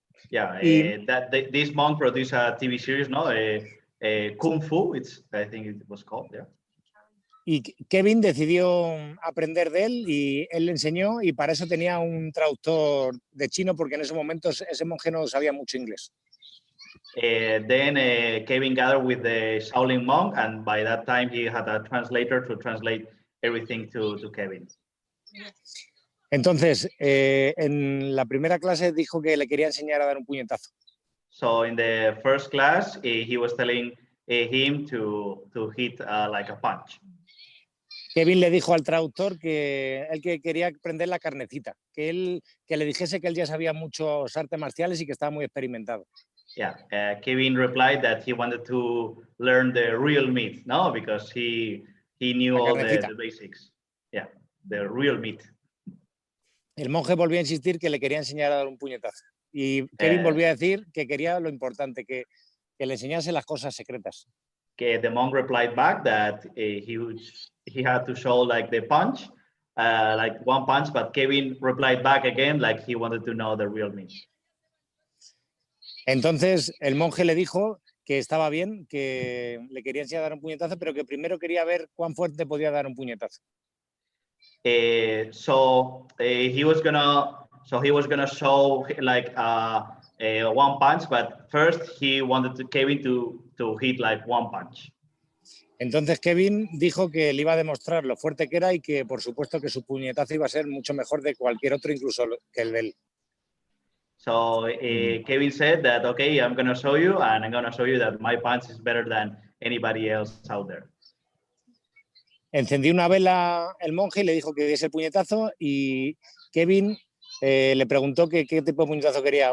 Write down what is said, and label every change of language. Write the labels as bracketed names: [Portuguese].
[English] Yeah, this monk produced a TV series, no? Kung Fu, I think it was called, yeah. [Spanish] Y Kevin decidió aprender de él y él le enseñó y para eso tenía un traductor de chino porque en esos momentos ese monje no sabía mucho inglés. [English] Then Kevin gathered with the Shaolin monk and by that time he had a translator to translate everything to Kevin. [Spanish] Entonces, en la primera clase dijo que le quería enseñar a dar un puñetazo. [English] So in the first class, he was telling him to hit like a punch. [Spanish] Kevin le dijo al traductor que él que quería aprender la carnecita, que le dijese que él ya sabía muchos artes marciales y que estaba muy experimentado. [English] Yeah, Kevin replied that he wanted to learn the real meat, no, because he knew all the basics. Yeah, the real meat. [Spanish] El monje volvió a insistir que le quería enseñar a dar un puñetazo. Y Kevin volvió a decir que quería lo importante, que le enseñase las cosas secretas. [English] The monk replied back that he had to show like the punch, like one punch, but Kevin replied back again like he wanted to know the real meat. [Spanish] Entonces el monje le dijo que estaba bien, que le quería enseñar a dar un puñetazo, pero que primero quería ver cuán fuerte podía dar un puñetazo. [English] So he was gonna show like one punch, but first he wanted Kevin to hit like one punch. [Spanish] Entonces Kevin dijo que le iba a demostrar lo fuerte que era y que por supuesto que su puñetazo iba a ser mucho mejor de cualquier otro, incluso que el de él. [English] So Kevin said that, okay, I'm gonna show you, and I'm gonna show you that my punch is better than anybody else out there. [Spanish] Encendió una vela el monje y le dijo que diese el puñetazo y Kevin le preguntó qué tipo de puñetazo quería.